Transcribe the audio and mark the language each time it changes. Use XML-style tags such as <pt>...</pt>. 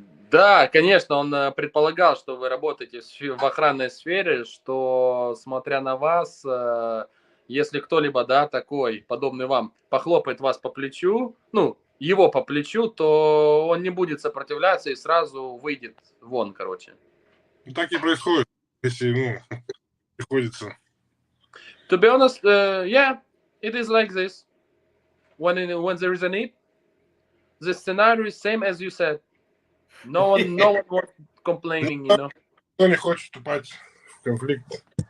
<ru>Да, конечно, он предполагал, что вы работаете в охранной сфере, что, смотря на вас, если кто-либо, да, такой, подобный вам, похлопает вас по плечу, ну, его по плечу, то он не будет сопротивляться и сразу выйдет вон, короче. Ну, так и происходит, если, ну, приходится.</ru> <en>To be honest, yeah, it is like this. When there is a need, the scenario is same as you said. No one was complaining, you know.</en> <ru>Кто не хочет вступать в конфликт?</ru>